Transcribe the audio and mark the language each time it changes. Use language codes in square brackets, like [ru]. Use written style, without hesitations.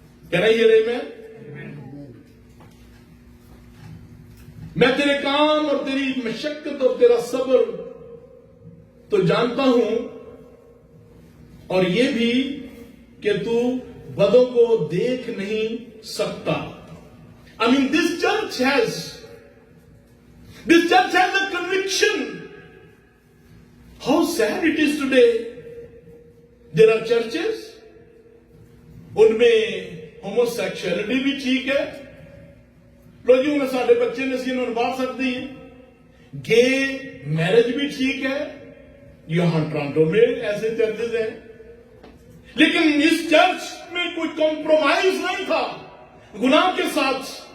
[ur] کہنا یہ رہے میں تیرے کام اور تیری مشقت اور تیرا صبر تو جانتا ہوں, اور یہ بھی کہ تو بدوں کو دیکھ نہیں سکتا. [en] I mean, this church has a conviction. How sad it is today. There are churches, [ur] ان میں homosexuality بھی ٹھیک ہے, لو جی انہیں ساڑھے بچے نے سینوں بار سکتی ہیں, گے میرج بھی ٹھیک ہے. یہاں ٹورانٹو میں ایسے چرچز ہیں, لیکن اس چرچ میں کوئی کمپرومائز نہیں تھا گناہ کے ساتھ.